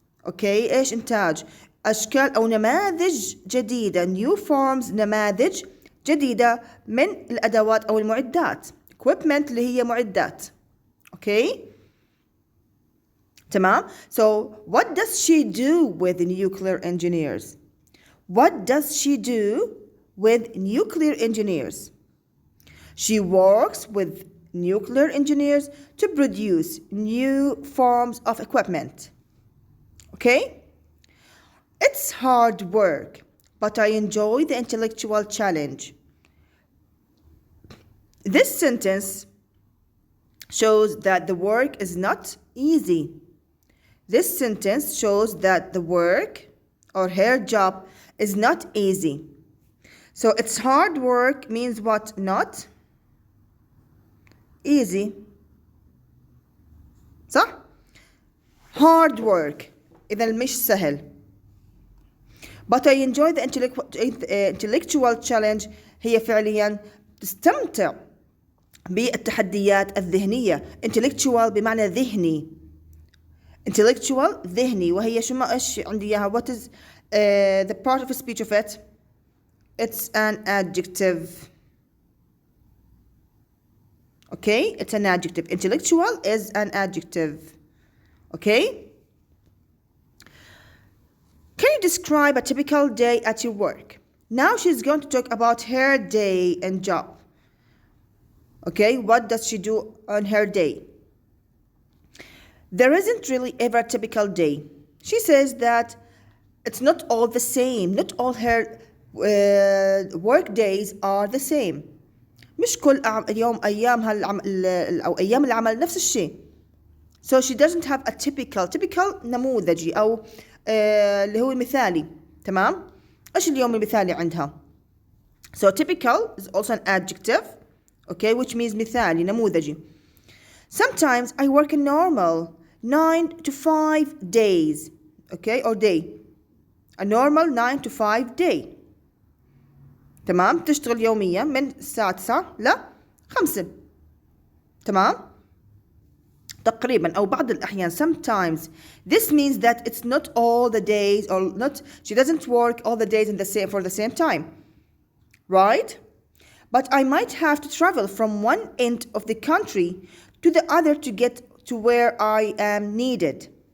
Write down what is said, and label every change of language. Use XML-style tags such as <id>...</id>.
<en>Okay,</en> <ar>إيش إنتاج؟ أشكال أو نماذج جديدة.</ar> <en>New forms</en> <ar>نماذج جديدة من الأدوات أو المعدات. Equipment اللي هي معدات. Okay? تمام?</ar> <en>So what does she do with nuclear engineers? What does she do with nuclear engineers? She works with nuclear engineers to produce new forms of equipment. Okay? It's hard work, but I enjoy the intellectual challenge. This sentence shows that the work is not easy. This sentence shows that the work or her job is not easy. So it's hard work means what? Not easy.</en> <ar>صح؟</ar> <en>Hard work</en> <ar>إذا مش سهل.</ar> <en>But I enjoy the intellectual challenge.</en> <ar>هي فعليا تستمتع بالتحديات الذهنية. Intellectual بمعنى ذهني. Intellectual ذهني وهي شو ما إيش عندي إياها.</ar> <en>What is the part of speech of it? It's an adjective. Okay, it's an adjective. Intellectual is an adjective. Okay? Can you describe a typical day at your work? Now she's going to talk about her day and job. Okay, what does she do on her day? There isn't really ever a typical day. She says that it's not all the same. Not all her work days are the same.</en> <ar>مش كل يوم أيامها أو أيام العمل نفس الشيء.</ar> <en>So she doesn't have a typical</en> <ar>نموذجي أو اللي هو مثالي. تمام؟ إيش اليوم المثالي عندها؟</ar> <en>So typical is also an adjective, okay, which means</en> <ar>مثالي نموذجي.</ar> <en>Sometimes I work in normal 9 to 5 days, okay, or day. A normal 9 to 5 day.</en> <ar>تمام؟ تشتغل يوميا من الساعة 9 ل 5. تمام؟ تقريبا أو بعض الأحيان</ar> <en>sometimes. This means that it's not all the days or not. She doesn't work all the days for the same time, right? But I might have to travel from one end of the country to the other to get to where I am needed.</en>